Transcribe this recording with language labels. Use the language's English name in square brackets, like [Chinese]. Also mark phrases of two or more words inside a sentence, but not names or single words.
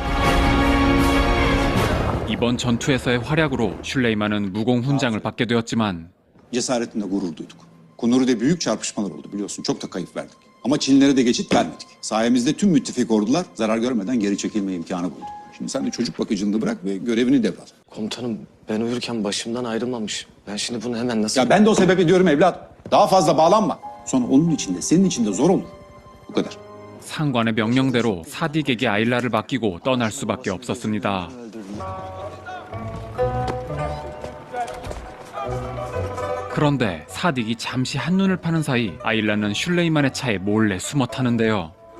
[Korean] 이번 전투에서의 활약으로 슐레이만은 무공 훈장을 받게 되었지만 [Turkish] Cesaretinle gurur duyduk. Kunuri'de büyük çarpışmalar oldu biliyorsun. Çok da kayıp verdik. Ama Çinlilere de geçit vermedik. Sayemizde tüm müttefik ordular zarar görmeden geri çekilme imkanı buldu. Şimdi sen de çocuk bakıcılığını bırak ve görevini devral. Komutanım ben uyurken başımdan ayrılmamış. Ben şimdi bunu hemen nasıl... Ya ben de o sebebi diyorum evlat. Daha fazla bağlanma. Sonra onun içinde, senin içinde zor olur. Bu kadar. [Korean] 상관의 명령대로 사딕에게 아일라를 맡기고 떠날 수밖에 없었습니다. 그런데 사딕이 잠시 한눈을 파는 사이 아일라는 슐레이만의 차에 몰래 숨어 타는데요.